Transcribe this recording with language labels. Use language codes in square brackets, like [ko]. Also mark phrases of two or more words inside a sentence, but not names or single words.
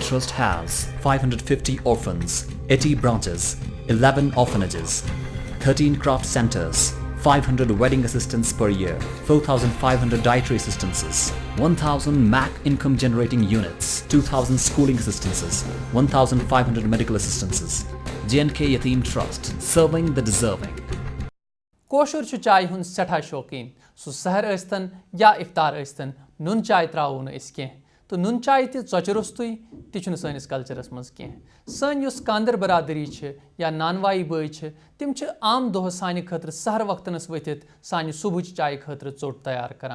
[en] Trust has 550 orphans, 80 branches, 11 orphanages, 13 craft centers, 500 wedding assistants per year, 4,500 dietary assistances, 1,000 MAC income generating units, 2,000 schooling assistances, 1,500 medical assistances. JNK Yatim Trust, serving the deserving. [ks] कोशर छु चाय हुन सठा शौकीन सु सहर अस्तन या इफ्तार अस्तन नुन चाय त्रावो न इस कें تو نون چائے تہ ژۄچہِ روٚستُے تہِ چھُنہٕ سٲنِس کلچرس منٛز کینٛہہ. سٲنۍ یُس کاندر برادری چھِ یا نانوائی بٲے چھِ تِم چھِ عام دۄہس سانہِ خٲطرٕ سحر وقتنس ؤتھِتھ سانہِ صبحٕچ چایہِ خٲطرٕ ژوٚٹ تیار کران.